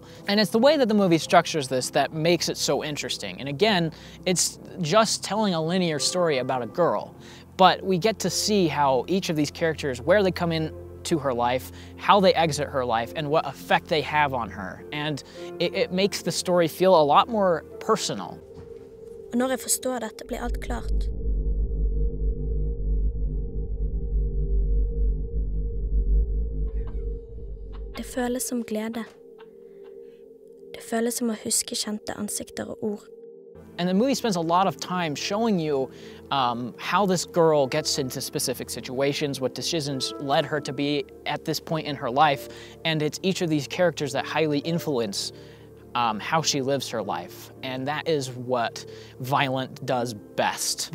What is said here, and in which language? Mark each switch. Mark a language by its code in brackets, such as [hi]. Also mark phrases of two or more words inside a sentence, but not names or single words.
[en] And it's the way that the movie structures this that makes it so interesting. And again, it's just telling a linear story about a girl, but we get to see how each of these characters, where they come in to her life, how they exit her life, and what effect they have on her. And it makes the story feel a lot more personal. [no] Og når jeg forstår dette, blir alt klart. Det føles som glede. Det føles som å huske kjente ansikter og ord. [en] And the movie spends a lot of time showing you how this girl gets into specific situations, what decisions led her to be at this point in her life, and it's each of these characters that highly influence how she lives her life. And that is what Violent does best.